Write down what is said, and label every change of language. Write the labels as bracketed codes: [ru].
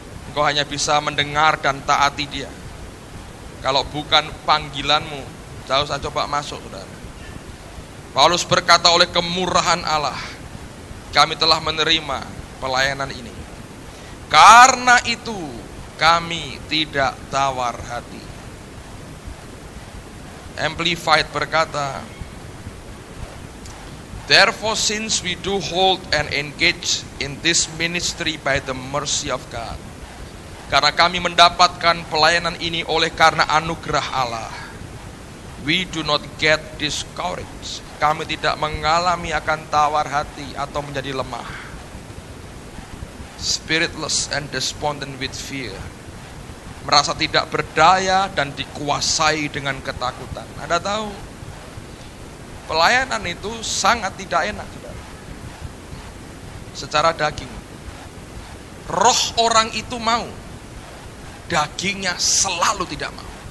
[id] Engkau hanya bisa mendengar dan taati dia. Kalau bukan panggilanmu, jauh saja coba masuk saudara. Paulus berkata, oleh kemurahan Allah kami telah menerima pelayanan ini. Karena itu kami tidak tawar hati. [en] Amplified berkata, therefore, since we do hold and engage in this ministry by the mercy of God, [id] Karena kami mendapatkan pelayanan ini oleh karena anugerah Allah. [en] We do not get discouraged. [id] Kami tidak mengalami akan tawar hati atau menjadi lemah. [en] Spiritless and despondent with fear. [id] Merasa tidak berdaya dan dikuasai dengan ketakutan. Anda tahu, pelayanan itu sangat tidak enak, saudara. Secara daging. Roh orang itu mau, dagingnya selalu tidak mau.